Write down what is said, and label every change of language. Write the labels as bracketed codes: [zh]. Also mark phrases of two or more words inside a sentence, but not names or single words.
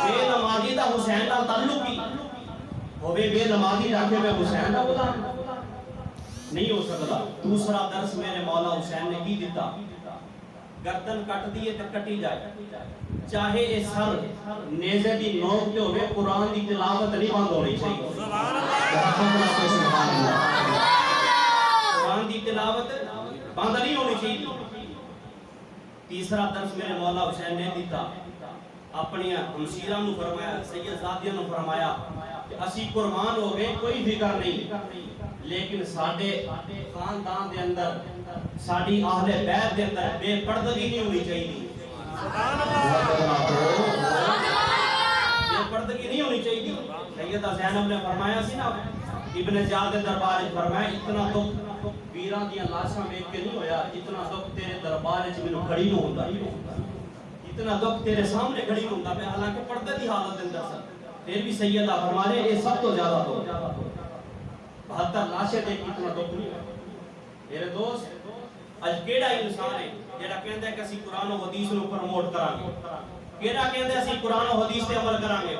[pa] بے نمازی دا حسین نال تعلق ہی ہوے بے نمازی رکھے میں حسین دا غلام نہیں ہو سکتا. دوسرا درس میرے مولا حسین نے کی دیتا گردن کٹ دیے تے کٹی جائے چاہے اے سر نیزے دی نوک تے ہوے قرآن دی تلاوت نہیں بند ہونی چاہیے. [ar] سبحان اللہ. [pa] قرآن دی تلاوت بند نہیں ہونی چاہیے. تیسرا درس میرے مولا حسین نے دیتا اپنی ہمشیراں نو فرمایا سیدزادیاں نو فرمایا کہ اسی قربان ہو گئے کوئی فکر نہیں لیکن ساڈے خاندان دے اندر ساڈی اہل بیت دے اندر بے پردگی نہیں ہونی چاہیے. [ar] سبحان اللہ. [pa] بے پردگی نہیں ہونی چاہیے. سیدہ زینب نے فرمایا سی نا ابن زیاد کے دربار وچ فرمایا اتنا دکھ ویراں دیاں لاشاں ویکھ کے نہیں ہویا جتنا دکھ تیرے دربار وچ مینوں کھڑی نو ہوندا. اتنا دکھ تیرے سامنے کھڑی نو ہوندا. میں حالانکہ پردے دی حالت دے اندر سا پھر بھی سیدہ فرمانے اے سب تو زیادہ تو 72 لاشیں دیکھ اتنا دکھ نہیں. میرے دوست اج کیڑا انسان ہے جڑا کہندا ہے کہ اسی قرآن و حدیث نو پروموٹ کران گے. کیڑا کہندا ہے اسی قرآن و حدیث تے عمل کران گے.